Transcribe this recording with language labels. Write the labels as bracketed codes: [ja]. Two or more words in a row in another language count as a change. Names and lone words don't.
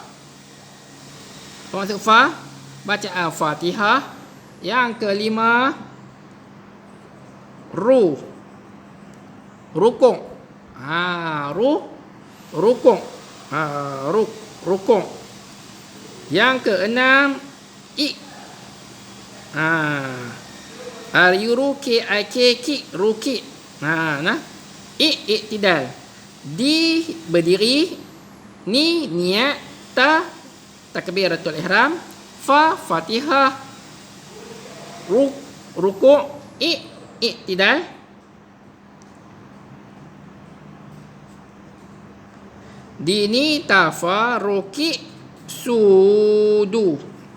[ms] Apa maksud fa? Bacaan Fatihah. Yang kelima rukuk. Rukuk. Yang keenam ruki ruki. Iktidal. Di berdiri, ni niat, [ar] تكبيرة الإحرام, [ms] fa Fatihah, rukuk, iktidal. Dini tafaruki sudu.